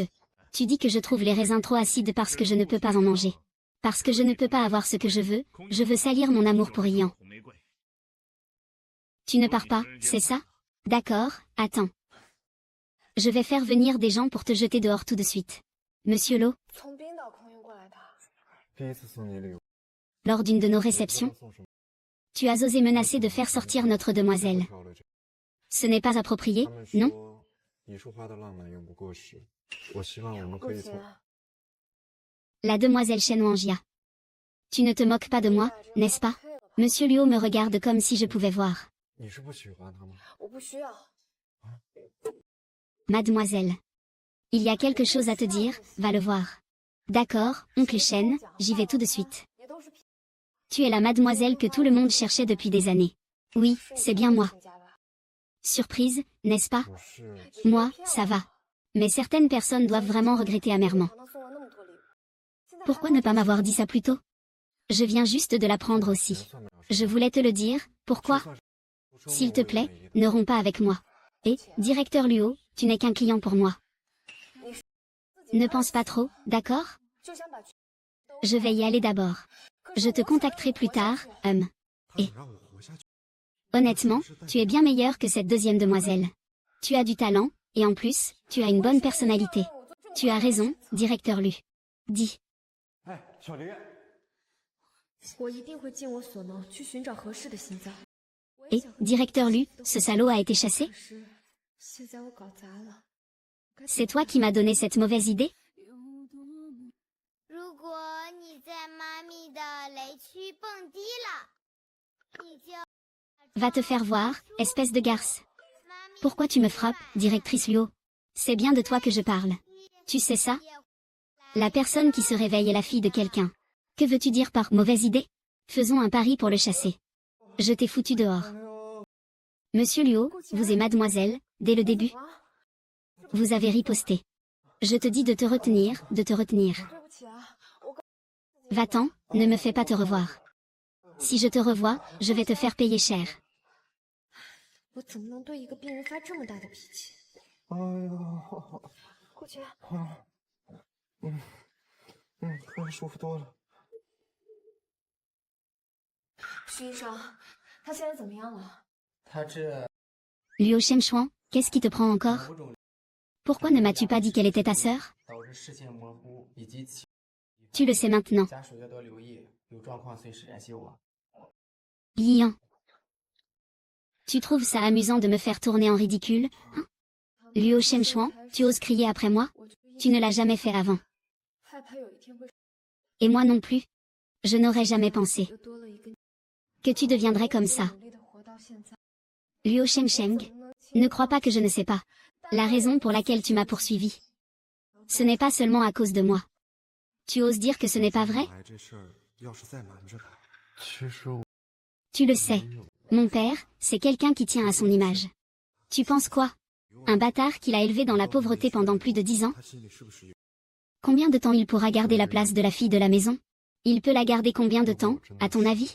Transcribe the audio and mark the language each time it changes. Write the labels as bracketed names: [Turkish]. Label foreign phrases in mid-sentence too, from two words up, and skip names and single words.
[French] Tu dis que je trouve les raisins trop acides parce que je ne peux pas en manger. Parce que je ne peux pas avoir ce que je veux salir mon amour pour Ian. Tu ne pars pas, c'est ça? D'accord, attends. Je vais faire venir des gens pour te jeter dehors tout de suite. Monsieur Lo, [Chinese] 从冰岛空运过来的。第一次送你礼物， [French] lors d'une de nos [Chinese] 你知道 [French] réceptions, [Chinese] 送什么？ [French] tu as osé menacer de faire sortir notre demoiselle. [Chinese] 挑了这 [French] Ce n'est pas approprié, [Chinese] 他们 [French] non? [Chinese] 说你说话的浪漫永不过时。我希望我们可顾姐以从， [French] La demoiselle Shen Wangjia. Tu ne te moques pas de moi, n'est-ce pas? Monsieur Luo me regarde comme si je pouvais voir. [Chinese] 你是不喜欢他吗？我不需要。 [French] Mademoiselle. Il y a quelque chose à te dire, va le voir. D'accord, oncle Shen, j'y vais tout de suite. [Chinese] 也都是骗 [French] Tu es la mademoiselle que tout le monde cherchait depuis des années. Oui, c'est bien moi. [Chinese] 人家吧。 [French] Surprise, n'est-ce pas? [Chinese] 我是 [French] Moi, ça va. Mais certaines personnes doivent vraiment regretter amèrement. [Chinese] 常常送了那么多礼物，现在还 [French] Pourquoi ne pas m'avoir dit ça plus tôt? Je viens juste de l'apprendre aussi. [Chinese] 算不了 [French] Je voulais te le dire, pourquoi? S'il te plaît, ne romps pas avec moi. Et, directeur Luo, tu n'es qu'un client pour moi. Ne pense pas trop, d'accord? [Chinese] 就想把全 [French] Je vais y aller d'abord. Je te contacterai plus tard, [Chinese] 他 [French] Et [Chinese] 想让我活下去。 [French] honnêtement, tu es bien meilleur que cette deuxième demoiselle. Tu as du talent, et en plus, tu as une bonne personnalité. Tu as raison, directeur Lu. Dis, [Chinese] 哎，小林，我一定会尽我所能去寻找合适的心脏。 [French] et, directeur Lu, ce salaud a été chassé? [Chinese] 可是现在我搞砸了。 [French] C'est toi qui m'as donné cette mauvaise idée? [Chinese] 如果你在妈咪的雷区蹦迪了，你就 [French] Va te faire voir, espèce de garce. [Chinese] 妈咪 [French] Pourquoi tu me frappes, directrice Luo? C'est bien de toi que je parle. Tu sais ça? La personne qui se réveille est la fille de quelqu'un. Que veux-tu dire par mauvaise idée? Faisons un pari pour le chasser. Je t'ai foutu dehors. Monsieur Luo, vous et mademoiselle, dès le début, [Chinese] 啊， [French] vous avez riposté. Je te dis de te retenir, de te retenir. [Chinese] 对不起啊，我刚 [French] Va-t'en, ne me fais pas te revoir. Si je te revois, je vais te faire payer cher. [Chinese] 我怎么能对一个病人发这么大的脾气？哎呦，顾姐，突然舒服多了。徐医生，他现在怎么样了？他这 [French] Luo Shenchuan, qu'est-ce qui te prend encore? [Chinese] 某种 [French] Pourquoi ne m'as-tu pas dit qu'elle était ta sœur? [Chinese] 导致视线模糊以及其 [French] Tu le sais maintenant. [Chinese] 家属要多留意，有状况随时联系我。 [French] Lian. Tu trouves ça amusant de me faire tourner en ridicule, hein? Luo Shenchuan, tu oses crier après moi? [Chinese] 我就一 [French] Tu ne l'as jamais fait avant. [Chinese] 害怕有一天会 [French] Et moi non plus. Je n'aurais jamais pensé [Chinese] 又多了一个 [French] que tu deviendrais comme ça. [Chinese] 努力的活到现在。 [French] Luo Shensheng. Ne crois pas que je ne sais pas. La raison pour laquelle tu m'as poursuivi. Ce n'est pas seulement à cause de moi. Tu oses dire que ce n'est pas vrai? [Chinese] 来这事儿要是再瞒着他，其实我 [French] Tu le sais. [Chinese] 没有 [French] Mon père, c'est quelqu'un qui tient à son image. Tu penses quoi? Un bâtard qu'il a élevé dans la pauvreté pendant plus de 10 ans? [Chinese] 他心里是不是有？ [French] Combien de temps il pourra garder la place de la fille de la maison? Il peut la garder combien de temps, à ton avis?